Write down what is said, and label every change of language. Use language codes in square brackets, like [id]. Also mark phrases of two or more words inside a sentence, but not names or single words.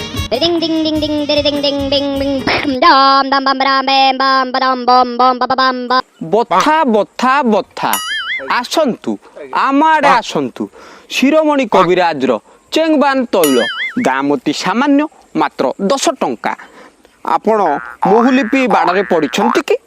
[or] ding ding ding ding ding ding ding ding ding dam dam bam bam bam bam bam bam bam bam bam ବଥା ବଥା ବଥା ଆସନ୍ତୁ ଆମ ଆଡ଼େ ଆସନ୍ତୁ ଶିରୋମଣି କବିରାଜର ଚେଙ୍ଗବାନ ତୈଳ ଦାମ ଅତି ସାମାନ୍ୟ ମାତ୍ର 10 ଟଙ୍କା। ଆପଣ ମହୁଲି ପିଇ ବାଡ଼ରେ ପଡ଼ିଛନ୍ତି କି?